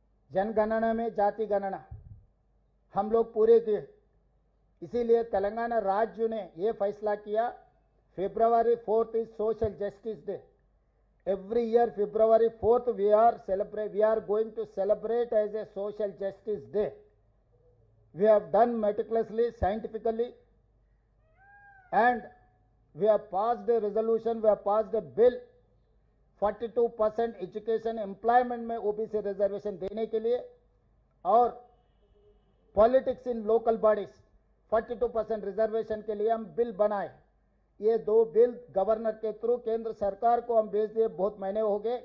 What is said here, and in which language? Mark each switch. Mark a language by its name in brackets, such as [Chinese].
[Hindi] जनगणना में जाति गणना हम लोग पूरे किए। इसीलिए तेलंगाना राज्य ने ये फैसला किया, फरवरी 4 [English] Is social justice day. Every year February 4 we are going to celebrate as a social justice day. We have done meticulously, scientifically, and we have passed a resolution, we have passed a bill [Hindi] 42% education employment में OBC reservation देने के लिए और [English] politics in local bodies [Hindi] 42% reservation के लिए हम bill बनाए। ये दो बिल गवर्नर के थ्रू केंद्र सरकार को हम भेज दिए, बहुत महीने हो गए।